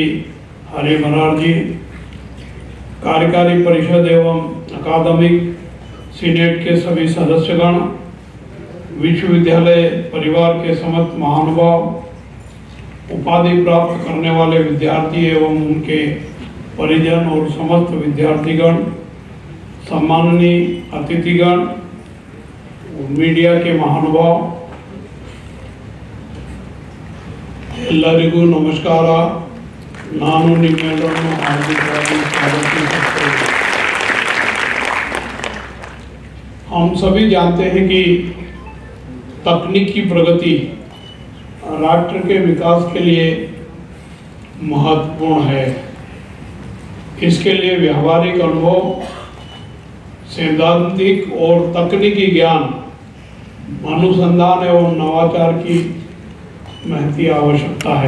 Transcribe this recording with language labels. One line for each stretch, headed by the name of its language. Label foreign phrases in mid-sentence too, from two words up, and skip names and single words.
Hindi: हरि मरार जी, कार्यकारी परिषद एवं अकादमिक सीनेट के सभी सदस्यगण, विश्वविद्यालय परिवार के समस्त महानुभाव, उपाधि प्राप्त करने वाले विद्यार्थी एवं उनके परिजन और समस्त विद्यार्थीगण, सम्माननीय अतिथिगण, मीडिया के महानुभाव,
Kannada: ಎಲ್ಲರಿಗೂ नमस्कार। ನಾನು ನಿಮ್ಮೆಲ್ಲರನ್ನು ಹಾರ್ದಿಕವಾಗಿ ಸ್ವಾಗತಿಸುತ್ತೇನೆ।
Hindi: हम सभी जानते हैं कि तकनीक की प्रगति राष्ट्र के विकास के लिए महत्वपूर्ण है। इसके लिए व्यावहारिक अनुभव, सैद्धांतिक और तकनीकी ज्ञान, अनुसंधान एवं नवाचार की महती आवश्यकता है।